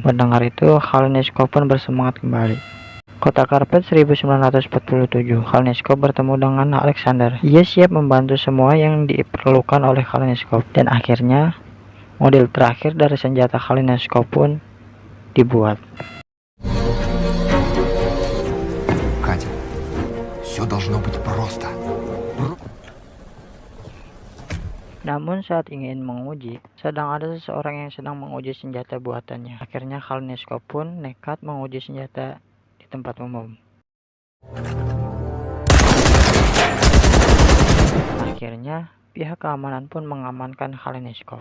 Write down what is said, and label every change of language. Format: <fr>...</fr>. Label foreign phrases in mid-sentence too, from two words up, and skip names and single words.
<id>Mendengar itu, Kaleniskop pun bersemangat kembali. Kota Karpet 1947, Kaleniskop bertemu dengan Alexander. Ia siap membantu semua yang diperlukan oleh Kaleniskop. Dan akhirnya, model terakhir dari senjata Kaleniskop pun dibuat.</id> <ru>Катя, все должно быть просто.</ru> <id>Namun saat ingin menguji, sedang ada seseorang yang sedang menguji senjata buatannya. Akhirnya Kaleniskop pun nekat menguji senjata di tempat umum. Akhirnya pihak keamanan pun mengamankan Kaleniskop.</id>